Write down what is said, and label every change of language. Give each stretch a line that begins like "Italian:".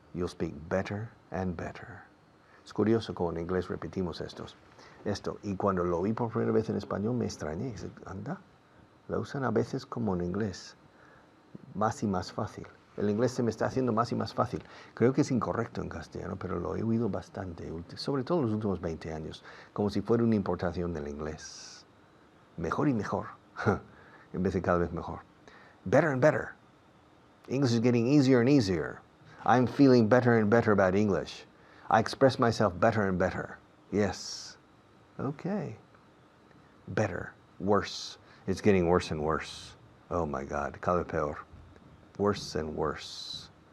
English: You'll speak better and better.
Spanish: Es curioso como en inglés repetimos esto. Y cuando lo oí por primera vez en español me extrañé. Anda, lo usan a veces como en inglés, más y más fácil. El inglés se me está haciendo más y más fácil. Creo que es incorrecto en castellano, pero lo he oído bastante, sobre todo en los últimos 20 años, como si fuera una importación del inglés. Mejor y mejor, en vez de cada vez mejor.
English: Better and better. English is getting easier and easier. I'm feeling better and better about English. I express myself better and better. Yes. Okay. Better. Worse. It's getting worse and worse. Oh my God.
Spanish: Cada vez peor.
English: Worse and worse.